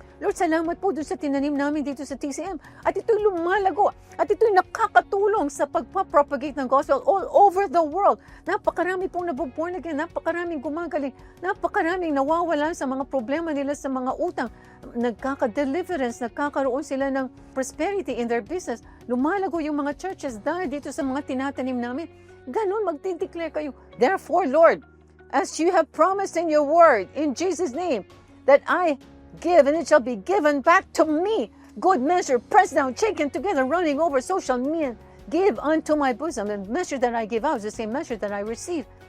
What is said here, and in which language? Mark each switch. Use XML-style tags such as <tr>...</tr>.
<tl>Lord, salamat po dun sa tinanim namin dito sa TCM. At ito'y lumalago. At ito'y nakakatulong sa pagpapropagate ng gospel</tl> <en>all over the world.</en> <tl>Napakarami pong nabuborn again. Napakaraming gumagaling. Napakaraming nawawala sa mga problema nila sa mga utang. Nagkaka-deliverance. Nagkakaroon sila ng</tl> <en>prosperity in their business.</en> <tl>Lumalago yung mga churches dahil dito sa mga tinatanim namin. Ganun, magdideclare kayo.</tl> <en>Therefore, Lord, as you have promised in your word, in Jesus' name, that I give and it shall be given back to me. Good measure, pressed down, shaken together, running over, so shall men give unto my bosom. And measure that I give out is the same measure that I receive.</en>